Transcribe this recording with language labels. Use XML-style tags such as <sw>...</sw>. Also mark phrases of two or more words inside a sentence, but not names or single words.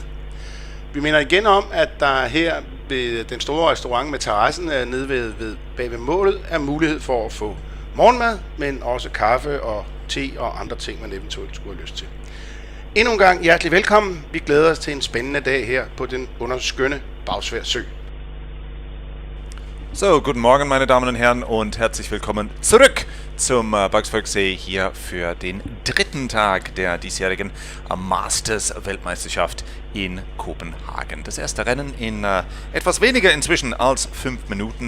<da>Vi minder igen om, at der her ved den store restaurant med terrassen nede ved bag ved målet er mulighed for at få morgenmad, men også kaffe og te og andre ting, man eventuelt skulle have lyst til. Endnu en gang hjertelig velkommen. Vi glæder os til en spændende dag her på den underskønne Bagsværd Sø.</da> <de>So, guten Morgen, meine Damen und Herren, und herzlich willkommen zurück zum Bagsværdsee hier für den dritten Tag der diesjährigen Masters-Weltmeisterschaft in Kopenhagen. Das erste Rennen in etwas weniger inzwischen als 5 Minuten.</de>